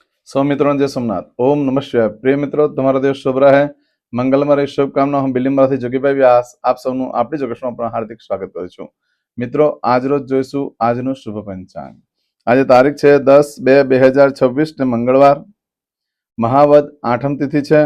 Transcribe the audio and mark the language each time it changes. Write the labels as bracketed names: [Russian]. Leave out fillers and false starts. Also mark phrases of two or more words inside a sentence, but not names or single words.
[Gujarati] સૌ મિત્રો જય સોમનાથ। [Sanskrit] ओम नमः शिवाय। [Gujarati] પ્રિય મિત્રો, તમારો દિવસ શુભ રહે, મંગલમય રહે, શુભકામના। હું બિલીમરાથી જોગીભાઈ વ્યાસ આપ સૌનું આપણી જોગેશમાં પણ હાર્દિક સ્વાગત કરું છું। મિત્રો, આજ રોજ જોઈશું આજનું શુભ પંચાંગ। આજે તારીખ છે 10/2/2026 ને મંગળવાર, મહાવદ આઠમ તિથિ છે।